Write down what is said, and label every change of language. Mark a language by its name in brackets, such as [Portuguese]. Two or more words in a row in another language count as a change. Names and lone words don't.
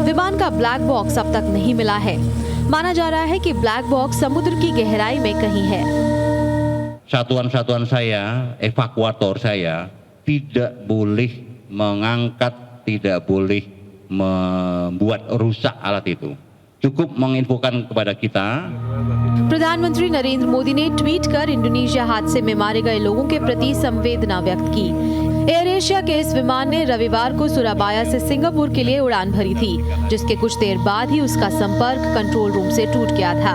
[Hindi] विमान का [English] black box [Hindi] अब तक नहीं मिला है। माना जा रहा है कि [English] black box [Hindi] समुद्र की गहराई में कहीं है। [Indonesian] Satuan-satuan saya, evakuator saya tidak boleh mengangkat, tidak boleh membuat rusak alat itu. Cukup menginfokan kepada kita. [Hindi] प्रधानमंत्री नरेंद्र मोदी ने ट्वीट कर इंडोनेशिया हादसे में मारे गए लोगों के प्रति संवेदना व्यक्त की। एयर एशिया के इस विमान ने रविवार को सुराबाया से सिंगापुर के लिए उड़ान भरी थी, जिसके कुछ देर बाद ही उसका संपर्क [English] control room [Hindi] से टूट गया था।